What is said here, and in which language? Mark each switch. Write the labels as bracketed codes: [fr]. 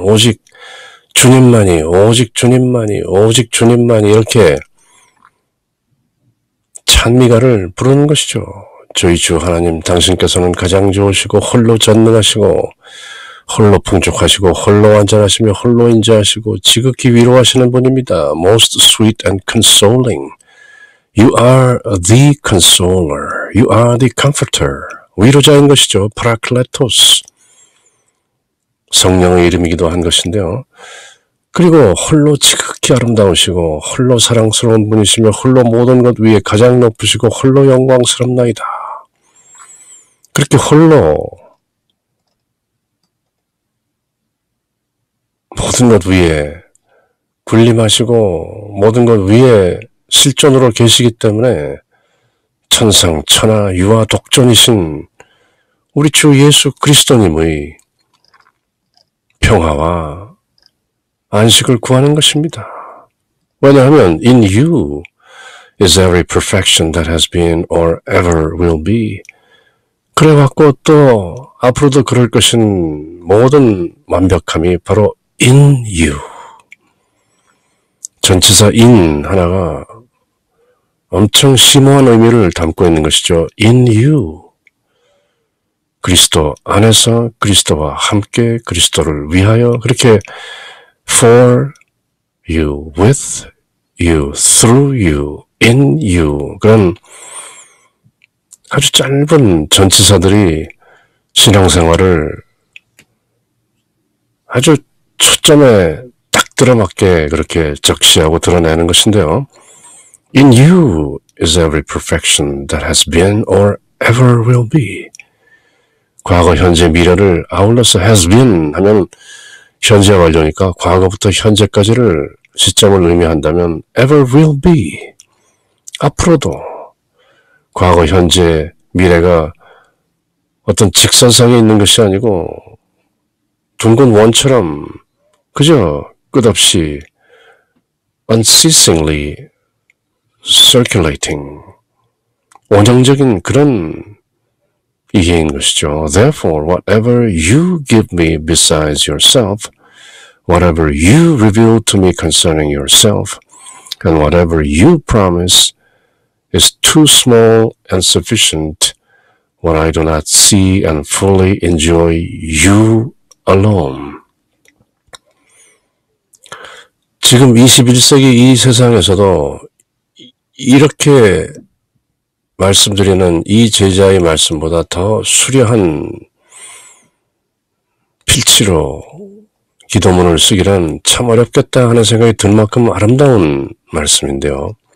[ko] 오직 주님만이, 오직 주님만이, 오직 주님만이 이렇게 찬미가를 부르는 것이죠. 저희 주 하나님 당신께서는 가장 좋으시고 홀로 전능하시고 홀로 풍족하시고 홀로 완전하시며 홀로 인자하시고 지극히 위로하시는 분입니다. [en] Most sweet and consoling. You are the consoler. You are the comforter. [ko] 위로자인 것이죠. 파라클레토스. 성령의 이름이기도 한 것인데요. 그리고 홀로 지극히 아름다우시고 홀로 사랑스러운 분이시며 홀로 모든 것 위에 가장 높으시고 홀로 영광스럽나이다. 그렇게 홀로 모든 것 위에 군림하시고 모든 것 위에 실존으로 계시기 때문에 천상 천하 유아 독존이신 우리 주 예수 그리스도님의 평화와 안식을 구하는 것입니다. 왜냐하면 [en] in you is every perfection that has been or ever will be. [ko] 그래왔고 또 앞으로도 그럴 것인 모든 완벽함이 바로 [en] in you. [ko] 전치사 in 하나가 엄청 심오한 의미를 담고 있는 것이죠. in you. 그리스도 안에서 그리스도와 함께 그리스도를 위하여 그렇게 [en] for you, with you, through you, in you [ko] 그런 아주 짧은 전치사들이 신앙생활을 아주 초점에 딱 들어맞게 그렇게 적시하고 드러내는 것인데요. [en] In you is every perfection that has been or ever will be. [ko] 과거, 현재, 미래를 아울러서 has been 하면 현재 완료니까 과거부터 현재까지를 시점을 의미한다면 ever will be. 앞으로도 과거, 현재, 미래가 어떤 직선상에 있는 것이 아니고 둥근 원처럼 그저 끝없이 [en] unceasingly circulating [ko] 원형적인 그런 이해인 것이죠. [en] Therefore, whatever you give me besides yourself, whatever you reveal to me concerning yourself, and whatever you promise is too small and sufficient when I do not see and fully enjoy you alone. [ko] 지금 21세기 이 세상에서도 이렇게 말씀드리는 이 제자의 말씀보다 더 수려한 필치로 기도문을 쓰기란 참 어렵겠다 하는 생각이 들 만큼 아름다운 말씀인데요.